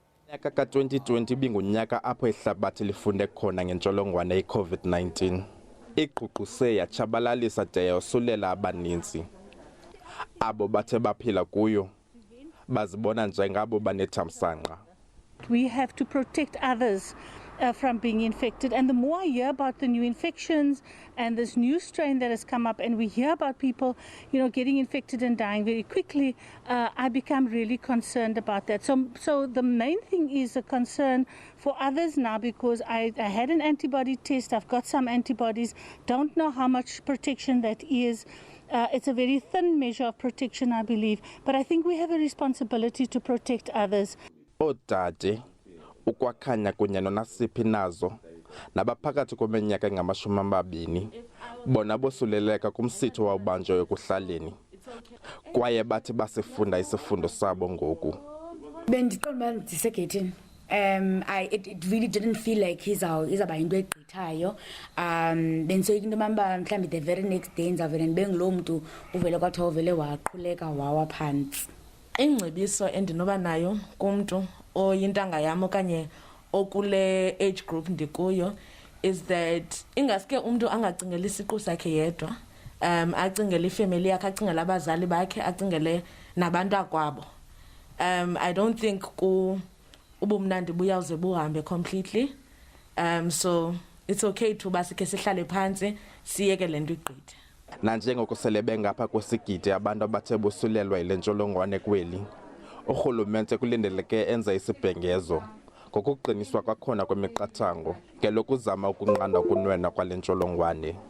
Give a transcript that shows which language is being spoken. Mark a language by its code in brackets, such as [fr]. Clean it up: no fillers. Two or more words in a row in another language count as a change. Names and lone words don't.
[xh] Unyaka ka-2020 bingunyaka apho ihlabathi lifunde khona ngentsholongwane i-COVID-19. Igqugqise yatshabalalisa de yosulela abaninzi. Abo bathe baphila kuyo bazibona njengabo banethamsanqa. [en] We have to protect others from being infected, and the more I hear about the new infections and this new strain that has come up, and we hear about people, getting infected and dying very quickly, I become really concerned about that. So the main thing is a concern for others now, because I had an antibody test, I've got some antibodies, don't know how much protection that is. It's a very thin measure of protection, I believe, but I think we have a responsibility to protect others. [xh] Odade ukwakhanya kunye nonasiphi nazo nabaphakathi kweminyaka engama-20 bona bosuleleka kumsitho wawubanjwa yokuhlaleni kwaye bathi basifunda isifundo sabo ngoku. Bendiqonda ndisegethini. [en] It really didn't feel like [xh] izaba into egqithayo. Bendisoyika into mamba mhlawumbi [en] the very next day [xh] ndizavele ndibe nguloo mntu uvele kwathiwa uvele waqhuleka wawa phantsi. Ingcebiso endinoba nayo kumntu oyintanga yam okanye okule [en] age group [xh] ndikuyo [en] is that [xh] ingaske umntu angacingela isiqu sakhe yedwa, acingele ifamily yakhe, acingele abazali bakhe, acingele nabantu akwabo. [en] I don't think [xh] ubumnandi buyawuze buhambe [en] completely. So it's okay to [xh] basike sihlale phansi siyeke le nto igqithe. Nanjengoko sele bengapha kwesigidi abantu abathe bosulelwa yile ntsholongwane kweli, urhulumente kulindeleke enza isibhengezo ngokuqiniswa kwakhona kwemiqathango ngelokuzama ukunqanda ukunwenwa kwale ntsholongwane.